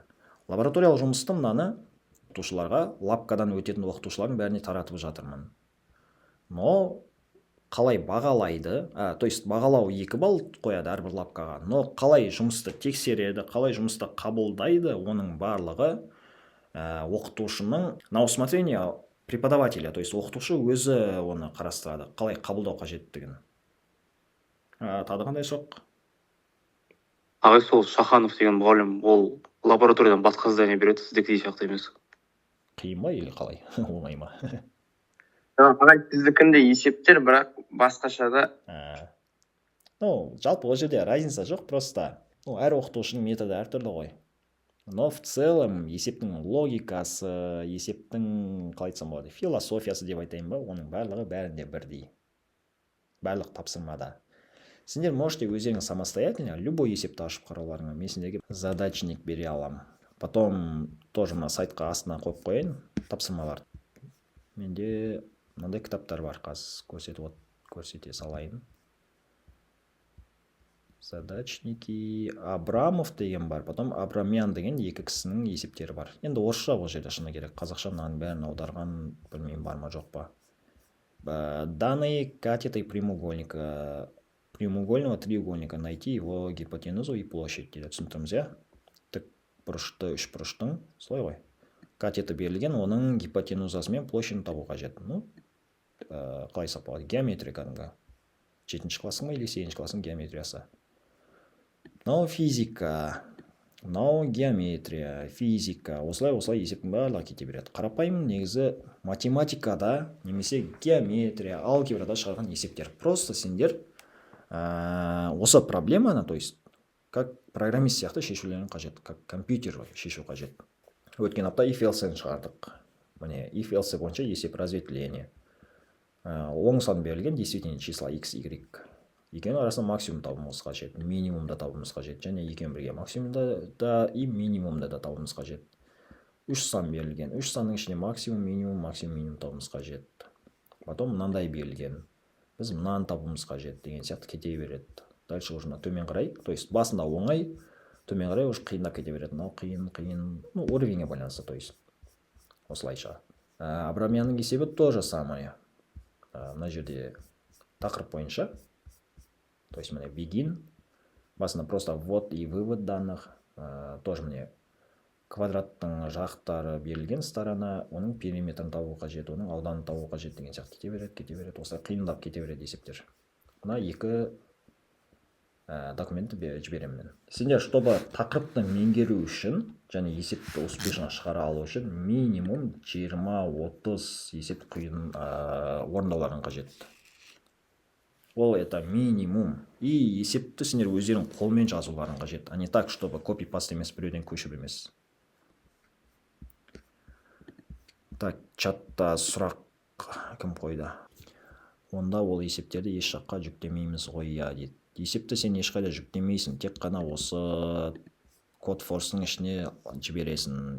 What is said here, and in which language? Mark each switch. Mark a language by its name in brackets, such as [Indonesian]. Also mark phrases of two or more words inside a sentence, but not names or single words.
[Kazakh] Лабораториялық жұмысты мынаны оқытушыларға, лабкадан өтетін оқытушылардың бәріне таратып жатырмын. Но қалай бағалайды, [Russian] то есть [Kazakh] бағалау 2 балл қояды әрбір лабкаға, но қалай жұмысты тексереді, қалай жұмысты қабылдайды, оның барлығы оқытушының [Russian] на усмотрение преподавателя, то есть [Kazakh] оқытушы өзі оны қарастырады, қалай қабылдау қажеттігін. Тағы қандай сұрақ? ағай сол Шаханов деген мұғалім, ол лабораториядан басқа задание береді, сіздікідей сияқты емес. Қиын ба или қалай? Оңай ма? ағай сіздікінде есептер, бірақ басқаша да. А. Ну, жалпы ол жерде разница жоқ, просто әр оқытушының методы әртүрлі ғой. [Russian] Но в целом [Kazakh] есептің логикасы, есептің қалай айтсам болады, философиясы деп айтайын ба, оның барлығы бәрінде бірдей. Барлық тапсырмада. Сендер можете өздерің [Russian] самостоятельно любой [Kazakh] есепті ашып қарауларыңа. Мен сендерге задачник бере алам. [Russian] Потом тоже [Kazakh] мына сайтқа астына қойып қояйын тапсырмалар. Менде мынандай кітаптар бар, қазір көрсете салайын. Задачники, Абрамов деген бар, потом Абрамян деген екі кісінің есептері бар. Енді орысша бұл жерде шыны керек, қазақша мынаның бәрін аударған, білмеймін бар ма жоқ па. [Russian] Данные катеты прямоугольника, прямоугольного треугольника, найти его гипотенузу и площадь дейді. [Kazakh] Түсіндіріміз, иә? Тік бұрышты, үш бұрыштың, солай ғой. Катеті берілген, оның гипотенузасы мен площадьін табу қажет. Ну, қалай сапалады? Геометрия кәдімгі. 7-ші классың ба или 8-ші классың геометриясы? Мынау физика, мынау геометрия, физика, осылай есептің барлығы кете береді. Қарапайым негізі математикада немесе геометрия, алгебрада шығарған есептер. Просто сендер осы проблеманы, [Russian] то есть как программист [Kazakh] сияқты шешулерін қажет, [Russian] как компьютер [Kazakh] шешу қажет. Өткен апта if-else шығардық. Міне if-else бойынша есеп разветвления. Оң сан берілген [Russian] действительно числа x, y. [Kazakh] Екеуінің арасында максимум табуымыз қажет, минимумда табуымыз қажет, және екеуін бірге максимумда да и минимумда да табуымыз қажет. Үш сан берілген, үш санның ішіне максимум, минимум табуымыз қажет. Потом мынандай берілген, біз мынаны табуымыз қажет деген сияқты кете береді. [Russian] Дальше уже [Kazakh] төмен қарай, то есть басында оңай, төмен қарай уже қиындап кете береді. Мынау қиын, ну уровеньге байланысты, то есть осылайша. Абрамянның есебі [Russian] тоже самое. [Kazakh] Мына жерде тақырып бойынша, [Russian] то есть [Kazakh] міне begin, басында [Russian] просто ввод и вывод данных, [Kazakh] тоже міне квадраттың жақтары берілген сторона, оның периметрін табу қажет, оның ауданын табу қажет деген сияқты кете береді, осылай қиындап кете береді есептер. Мына екі документті жіберемін мен. Сендер, чтобы тақырыпты меңгеру үшін және есепті успешно шығара алу үшін минимум 20-30 есеп құйын орындауларын қажет. Ол это минимум. И есепті сендер өздерің қолмен жазуларын қажет. [Russian] А не так, чтобы копи-паст [Kazakh] емес, біреуден көшіп емес. Так, чатта сұрақ кім қойды? Онда ол есептерді еш жаққа жүктемейміз ғой, я дейді. Есепті сен ешқайда жүктемейсің, тек қана осы CodeForce'ның ішіне жібересің.